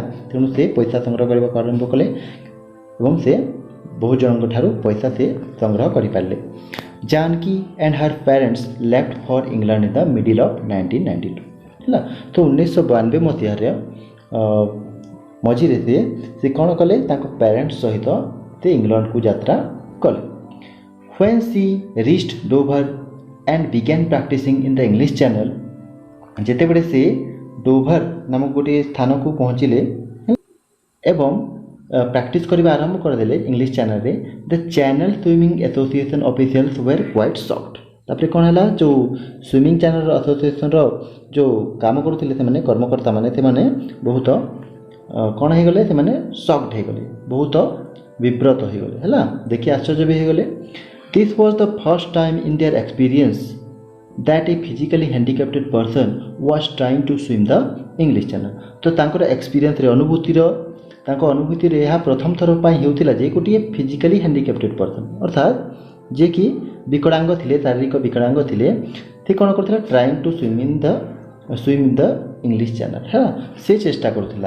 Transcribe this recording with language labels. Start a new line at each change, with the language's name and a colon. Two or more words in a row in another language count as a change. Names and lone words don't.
Odia: ତେଣୁ ସେ ପଇସା ସଂଗ୍ରହ କରିବାକୁ ଆରମ୍ଭ କଲେ ଏବଂ ସେ ବହୁ ଜଣଙ୍କ ଠାରୁ ପଇସା ସେ ସଂଗ୍ରହ କରିପାରିଲେ।
English: Janaki and her parents left for England in the middle of 1992 ହେଲା।
Odia: ତ 1992 ମସିହାରେ ମଝିରେ ସେ କ'ଣ କଲେ, ତାଙ୍କ ପ୍ୟାରେଣ୍ଟସ୍ ସହିତ ସେ ଇଂଲଣ୍ଡକୁ ଯାତ୍ରା କଲେ।
English: When she reached Dover and began practicing in the English Channel,
Odia: ଯେତେବେଳେ ସେ ଡୋଭର ନାମକ ଗୋଟିଏ ସ୍ଥାନକୁ ପହଞ୍ଚିଲେ ଏବଂ ପ୍ରାକ୍ଟିସ୍ କରିବା ଆରମ୍ଭ କରିଦେଲେ ଇଂଲିଶ ଚ୍ୟାନେଲରେ,
English: the channel swimming association officials were quite shocked.
Odia: ତାପରେ କ'ଣ ହେଲା, ଯେଉଁ
English: swimming channel association
Odia: ଯେଉଁ କାମ କରୁଥିଲେ ସେମାନେ କର୍ମକର୍ତ୍ତାମାନେ, ସେମାନେ ବହୁତ କ'ଣ ହେଇଗଲେ, ସେମାନେ ସକ୍ଡ ହେଇଗଲେ, ବହୁତ ବିବ୍ରତ ହେଇଗଲେ ହେଲା, ଦେଖି ଆଶ୍ଚର୍ଯ୍ୟ ବି ହେଇଗଲେ।
English: This was the first time in their experience that a physically handicapped person was trying to swim the English Channel।
Odia: ତ ତାଙ୍କର ଏକ୍ସପିରିଏନ୍ସରେ, ତାଙ୍କ ଅନୁଭୂତିରେ ଏହା ପ୍ରଥମ ଥର ପାଇଁ ହେଉଥିଲା ଯେ ଗୋଟିଏ
English: physically handicapped person,
Odia: ଅର୍ଥାତ୍ ଯିଏକି ବିକଳାଙ୍ଗ ଥିଲେ, ଶାରୀରିକ ବିକଳାଙ୍ଗ ଥିଲେ, ସେ କ'ଣ କରୁଥିଲା,
English: trying to swim in the English Channel
Odia: ହେଲା, ସେ ଚେଷ୍ଟା କରୁଥିଲା।